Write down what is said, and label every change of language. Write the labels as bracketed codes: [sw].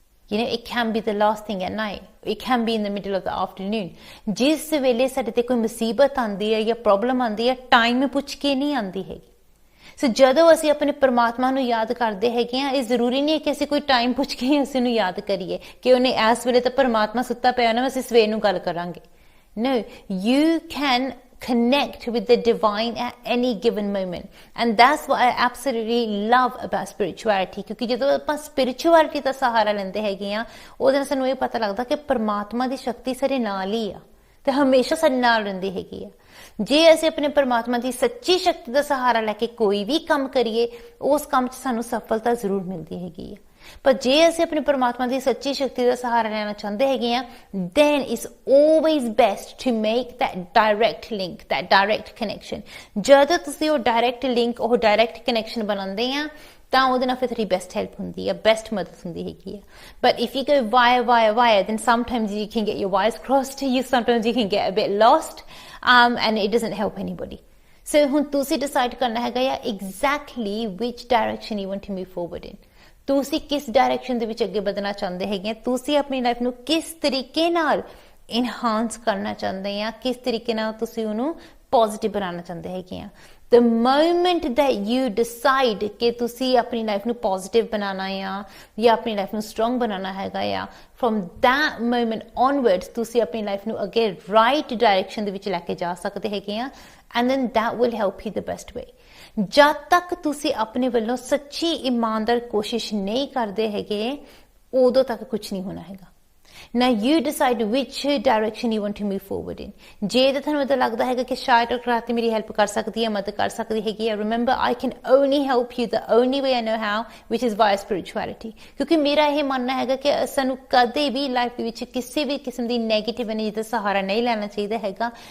[en] it can be the last thing at night. It can be in the middle of the afternoon. [pa] ਜਿਸ ਵੇਲੇ ਸਾਡੇ ਤੇ ਕੋਈ ਮੁਸੀਬਤ ਆਉਂਦੀ ਹੈ ਜਾਂ ਪ੍ਰੋਬਲਮ ਆਉਂਦੀ ਹੈ, ਟਾਈਮ ਪੁੱਛ ਕੇ ਨਹੀਂ ਆਉਂਦੀ ਹੈਗੀ। ਸੋ ਜਦੋਂ ਅਸੀਂ ਆਪਣੇ ਪਰਮਾਤਮਾ ਨੂੰ ਯਾਦ ਕਰਦੇ ਹੈਗੇ ਆ, ਇਹ ਜ਼ਰੂਰੀ ਨਹੀਂ ਹੈ ਕਿ ਅਸੀਂ ਕੋਈ ਟਾਈਮ ਪੁੱਛ ਕੇ ਅਸੀਂ ਉਹਨੂੰ ਯਾਦ ਕਰੀਏ ਕਿ ਉਹਨੇ ਇਸ ਵੇਲੇ ਤਾਂ ਪਰਮਾਤਮਾ ਸੁੱਤਾ ਪਿਆ ਨਾ, ਅਸੀਂ ਸਵੇਰ ਨੂੰ ਗੱਲ ਕਰਾਂਗੇ। [en] No, you can connect with the divine at any given moment, and that's what I absolutely love about spirituality. [pa] ਕਿਉਂਕਿ ਜਦੋਂ ਆਪਾਂ spirituality ਦਾ ਸਹਾਰਾ ਲੈਂਦੇ ਹੈਗੇ ਆ, ਉਹਦੇ ਨਾਲ ਸਾਨੂੰ ਇਹ ਪਤਾ ਲੱਗਦਾ ਕਿ ਪਰਮਾਤਮਾ ਦੀ ਸ਼ਕਤੀ ਸਾਡੇ ਨਾਲ ਹੀ ਆ ਤੇ ਹਮੇਸ਼ਾ ਸਾਡੇ ਨਾਲ ਰਹਿੰਦੀ ਹੈਗੀ ਆ। ਜੇ ਅਸੀਂ ਆਪਣੇ ਪਰਮਾਤਮਾ ਦੀ ਸੱਚੀ ਸ਼ਕਤੀ ਦਾ ਸਹਾਰਾ ਲੈ ਕੇ ਕੋਈ ਵੀ ਕੰਮ ਕਰੀਏ, ਉਸ ਕੰਮ 'ਚ ਸਾਨੂੰ ਸਫਲਤਾ ਜ਼ਰੂਰ ਮਿਲਦੀ ਹੈਗੀ ਆ। ਪਰ ਜੇ ਅਸੀਂ ਆਪਣੇ ਪਰਮਾਤਮਾ ਦੀ ਸੱਚੀ ਸ਼ਕਤੀ ਦਾ ਸਹਾਰਾ ਲੈਣਾ ਚਾਹੁੰਦੇ ਹੈਗੇ ਆ, [en] then it's always best to make that direct link, that direct connection. [pa] ਜਦੋਂ ਤੁਸੀਂ ਉਹ direct link, ਉਹ direct connection ਬਣਾਉਂਦੇ ਆ, ਤਾਂ ਉਹਦੇ ਨਾਲ ਫਿਰ ਤੁਹਾਡੀ ਬੈਸਟ ਹੈਲਪ ਹੁੰਦੀ ਆ, ਬੈਸਟ ਮਦਦ ਹੁੰਦੀ ਹੈਗੀ ਆ। [en] But if you go via, then sometimes you can get your wires crossed, sometimes you can get a bit lost, and it doesn't help anybody. So [pa] ਹੁਣ ਤੁਸੀਂ [en] decide [pa] ਕਰਨਾ ਹੈਗਾ ਆ [en] exactly which direction you want to move forward in. [pa] ਤੁਸੀਂ ਕਿਸ direction ਦੇ ਵਿੱਚ ਅੱਗੇ ਵਧਣਾ ਚਾਹੁੰਦੇ ਹੈਗੇ, ਤੁਸੀਂ ਆਪਣੀ ਲਾਈਫ ਨੂੰ ਕਿਸ ਤਰੀਕੇ ਨਾਲ ਇਨਹਾਂਸ ਕਰਨਾ ਚਾਹੁੰਦੇ ਆ, ਕਿਸ ਤਰੀਕੇ ਨਾਲ ਤੁਸੀਂ ਉਹਨੂੰ ਪੋਜ਼ਿਟਿਵ ਬਣਾਉਣਾ ਚਾਹੁੰਦੇ ਹੈਗੇ ਆ। [en] The moment that you decide [pa] ਕਿ ਤੁਸੀਂ ਆਪਣੀ ਲਾਈਫ ਨੂੰ ਪੋਜ਼ਿਟਿਵ ਬਣਾਉਣਾ ਆ ਜਾਂ ਆਪਣੀ ਲਾਈਫ ਨੂੰ ਸਟਰੋਂਗ ਬਣਾਉਣਾ ਹੈਗਾ ਆ, [en] from that moment onwards [pa] ਤੁਸੀਂ ਆਪਣੀ ਲਾਈਫ ਨੂੰ ਅੱਗੇ ਰਾਈਟ ਡਾਇਰੈਕਸ਼ਨ ਦੇ ਵਿੱਚ ਲੈ ਕੇ ਜਾ ਸਕਦੇ ਹੈਗੇ ਆ, [en] and then that will help you the best way. [pa] ਜਦ ਤੱਕ ਤੁਸੀਂ ਆਪਣੇ ਵੱਲੋਂ ਸੱਚੀ ਇਮਾਨਦਾਰ ਕੋਸ਼ਿਸ਼ ਨਹੀਂ ਕਰਦੇ ਹੈਗੇ, ਉਦੋਂ ਤੱਕ ਕੁਝ ਨਹੀਂ ਹੋਣਾ ਹੈਗਾ। [en] Now you decide which direction you want to move forward in. [pa] ਜੇ ਤਾਂ ਤੁਹਾਨੂੰ ਇਦਾਂ ਲੱਗਦਾ ਹੈਗਾ ਕਿ ਸ਼ਾਇਦ ਡਾਕਟਰ ਆਰਤੀ ਮੇਰੀ ਹੈਲਪ ਕਰ ਸਕਦੀ ਹੈ, ਮਦਦ ਕਰ ਸਕਦੀ ਹੈਗੀ ਹੈ, [en] remember I can only help you the only way I know how, which is via spirituality. [pa] ਕਿਉਂਕਿ ਮੇਰਾ ਇਹ ਮੰਨਣਾ ਹੈਗਾ ਕਿ ਸਾਨੂੰ ਕਦੇ ਵੀ ਲਾਈਫ ਦੇ ਵਿੱਚ ਕਿਸੇ ਵੀ ਕਿਸਮ ਦੀ ਨੈਗੇਟਿਵ ਐਨਰਜੀ ਦਾ ਸਹਾਰਾ ਨਹੀਂ ਲੈਣਾ ਚਾਹੀਦਾ ਹੈਗਾ।